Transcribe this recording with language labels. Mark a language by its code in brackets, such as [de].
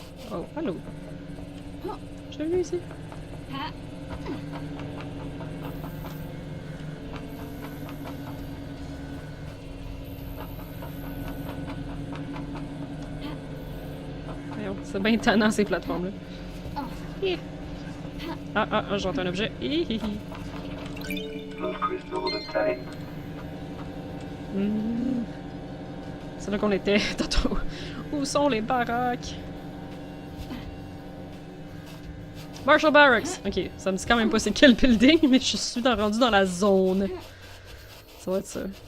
[fr] Oh, allô? J'ai vu ici. C'est bien tannant ces plateformes-là. Ah, j'entends un objet. [en] Blood crystal obtained. [fr] C'est là qu'on était tantôt. Où sont les baraques? Marshall Barracks! Ok, ça me dit quand même pas c'est quel building, mais je suis rendu dans la zone. Ça va être ça.